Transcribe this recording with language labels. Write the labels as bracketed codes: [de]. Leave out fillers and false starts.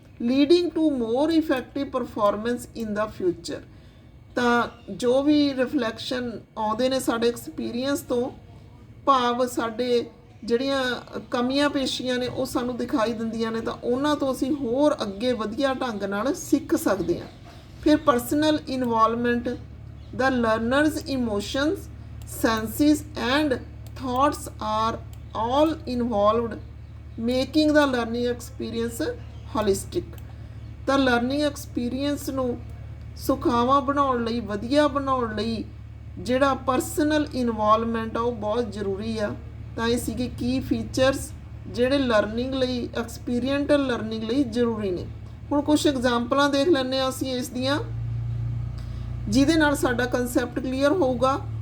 [en] Leading to more effective performance in the future. [pa] ਤਾਂ ਜੋ ਵੀ reflection ਆਉਂਦੇ ਨੇ ਸਾਡੇ ਐਕਸਪੀਰੀਅੰਸ ਤੋਂ, ਭਾਵ ਸਾਡੇ ਜਿਹੜੀਆਂ ਕਮੀਆਂ ਪੇਸ਼ੀਆਂ ਨੇ ਉਹ ਸਾਨੂੰ ਦਿਖਾਈ ਦਿੰਦੀਆਂ ਨੇ, ਤਾਂ ਉਹਨਾਂ ਤੋਂ ਅਸੀਂ ਹੋਰ ਅੱਗੇ ਵਧੀਆ ਢੰਗ ਨਾਲ ਸਿੱਖ ਸਕਦੇ ਹਾਂ। [en] ਫਿਰ personal involvement, the learners emotions, senses and thoughts are all involved making the learning experience holistic। [pa] ਤਾਂ ਲਰਨਿੰਗ ਐਕਸਪੀਰੀਅੰਸ ਨੂੰ ਸੁਖਾਵਾਂ ਬਣਾਉਣ ਲਈ, ਵਧੀਆ ਬਣਾਉਣ ਲਈ ਜਿਹੜਾ ਪਰਸਨਲ ਇਨਵੋਲਵਮੈਂਟ ਆ ਉਹ ਬਹੁਤ ਜ਼ਰੂਰੀ ਆ। ਤਾਂ ਇਹ ਸੀਗੇ ਕੀ ਫੀਚਰਸ ਜਿਹੜੇ ਲਰਨਿੰਗ ਲਈ, ਐਕਸਪੀਰੀਐਂਟਲ ਲਰਨਿੰਗ ਲਈ ਜ਼ਰੂਰੀ ਨੇ। ਹੁਣ ਕੁਝ ਐਗਜ਼ਾਮਪਲਾਂ ਦੇਖ ਲੈਂਦੇ ਹਾਂ ਅਸੀਂ ਇਸ ਦੀਆਂ, ਜਿਹਦੇ ਨਾਲ ਸਾਡਾ ਕੰਸੈਪਟ ਕਲੀਅਰ ਹੋਊਗਾ।